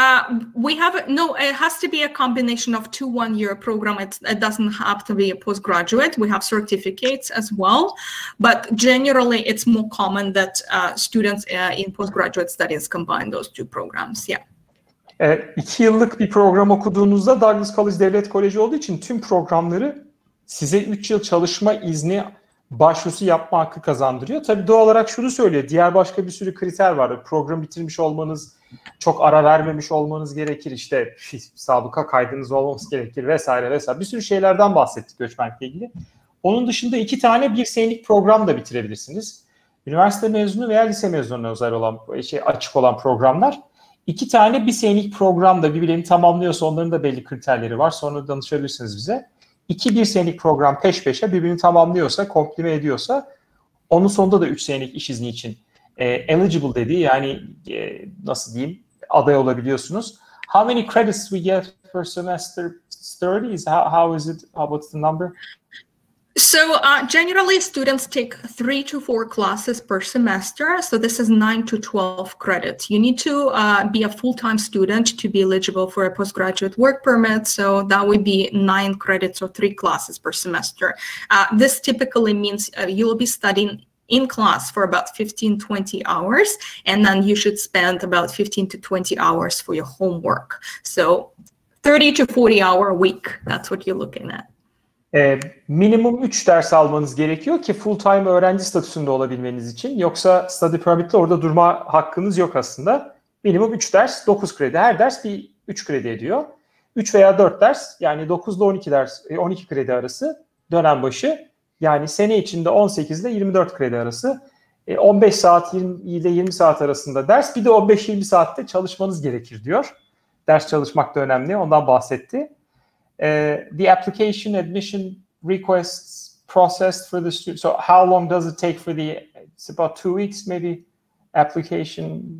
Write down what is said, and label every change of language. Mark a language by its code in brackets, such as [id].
[en] It has to be a combination of 2 1-year programs. It doesn't have to be a postgraduate. We have certificates as well. But generally, it's more common that students in postgraduate studies combine those 2 programs. Yeah. [tr] 2 yıllık bir program okuduğunuzda Douglas College Devlet Koleji olduğu için tüm programları size 3 yıl çalışma izni başvurusu yapma hakkı kazandırıyor. Tabii doğal olarak şunu söylüyor. Diğer başka bir sürü kriter var. Program bitirmiş olmanız, çok ara vermemiş olmanız gerekir. İşte sabıka kaydınız olmaması gerekir vesaire vesaire. Bir sürü şeylerden bahsettik göçmenlikle ilgili. Onun dışında 2 tane 1 senelik program da bitirebilirsiniz. Üniversite mezunu veya lise mezununa özel olan, açık olan programlar. 2 tane 1 senelik program da birbirlerini tamamlıyorsa onların da belli kriterleri var. Sonra danışabilirsiniz bize. 2 1 senelik program peş peşe birbirini tamamlıyorsa, komplime ediyorsa onun sonunda da 3 senelik iş izni için eligible dediği, yani nasıl diyeyim, aday olabiliyorsunuz. [en] How many credits we get per semester? 30? How is it? What's the number? So generally, students take 3 to 4 classes per semester. So this is 9 to 12 credits. You need to be a full-time student to be eligible for a postgraduate work permit. So that would be 9 credits or 3 classes per semester. This typically means you'll be studying in class for about 15-20 hours, and then you should spend about 15 to 20 hours for your homework. So 30 to 40 hour a week, that's what you're looking at. [tr] Minimum 3 ders almanız gerekiyor ki full-time öğrenci statüsünde olabilmeniz için. Yoksa study permit'le orada durma hakkınız yok aslında. Minimum 3 ders, 9 kredi. Her ders bir 3 kredi ediyor. 3 veya 4 ders, yani 9 ile 12 ders, 12 kredi arası dönem başı. Yani sene içinde 18 ile 24 kredi arası. 15 saat ile 20 saat arasında ders. Bir de 15-20 saatte çalışmanız gerekir diyor. Ders çalışmak da önemli. Ondan bahsetti. [en] The application admission requests processed for the student. So how long does it take for it's about 2 weeks maybe, application?